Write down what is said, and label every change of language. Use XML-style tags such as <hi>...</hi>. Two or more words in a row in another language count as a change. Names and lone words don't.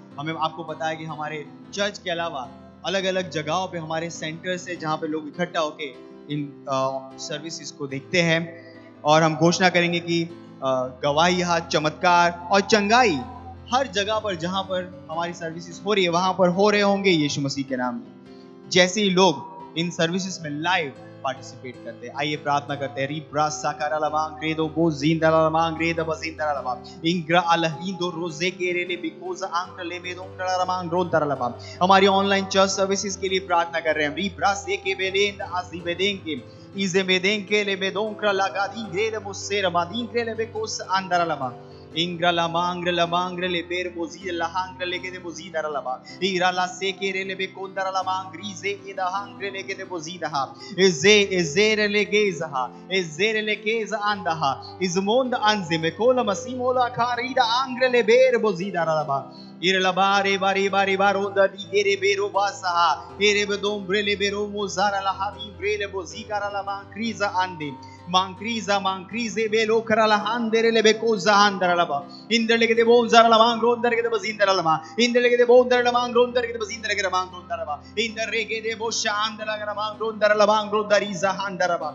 <hi>हमें आपको पता है कि हमारे चर्च के अलावा अलग अलग जगहों पे हमारे सेंटर्स है जहाँ पे लोग इकट्ठा होके इन सर्विसेज को देखते हैं, और हम घोषणा करेंगे कि गवाही, चमत्कार और चंगाई हर जगह पर जहाँ पर हमारी सर्विसेज हो रही है वहां पर हो रहे होंगे यीशु मसीह के नाम में। जैसे ही लोग इन सर्विसेज में</hi> <en>live participate</en> <hi>करते हैं, आइए प्रार्थना करते हैं। रीब्रा साकारा लबांग ग्रेदो बो जिंदा लबांग ग्रेद बजिंदा लबांग इंग्रा अलहिंदो रोजे केरेले बिकोज आंक ले मेदो लबांग रोंदा लबांग। हमारी</hi> <en>online church services</en> <hi>के लिए प्रार्थना कर रहे हैं। रीब्रा से के बेदेंद आजी बेदेंगे इजे बेदेंगे ले बेदोंक्रा लगादी ग्रेद मुस्से रबादीन क्रेले बेकोस अंदर लबांग इंग्रा लबांग लबांग ले बेर बोजी लहांग ले के दे बोजी दर लबा इरा ला से के रे ले बे कोंदर लबांग ग्रीजे इदा हांग ले के दे बोजी दहा इजे ले गेजहा इजे ले केज अंदहा इजमोंद अंजे में कोला मसीमोला खारीदा आंग ले बेर बोजी दर लबा इरलबारे बारी बारी बारो ददी गेरे बेरो बासा एरे बदोम ले बेरो मोजारा लहावी ब्रेले बोजी करा लबांग क्रीजा अंदे मांक्रीजे बेलो करला हांदरे ले बेको जहांदर लबा इंदर लेके दे बोंजर लबांग रोंदर के दे बजिंदर लबा इंदर लेके दे बोंदर लबांग रोंदर के दे बजिंदर के लबांग रोंदर लबा इंदर रेके दे बो शांदर लबांग रोंदर लबांग रोंदर जहांदर लबा।</hi>